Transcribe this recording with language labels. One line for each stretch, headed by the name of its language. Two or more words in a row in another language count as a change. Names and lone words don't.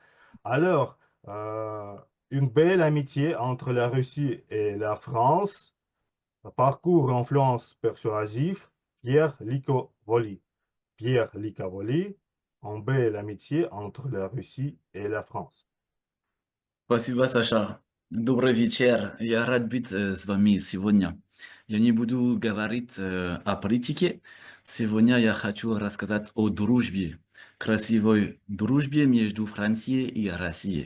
French: Alors, une belle amitié entre la Russie et la France. Parcours et influence persuasive, Pierre Licavoli. Pierre Licavoli, en belle amitié entre la Russie et la France.
Russian: Спасибо, Саша. Добрый вечер. Я рад быть с вами сегодня. Я не буду говорить о политике. Сегодня я хочу рассказать о дружбе, красивой дружбе между Францией и Россией.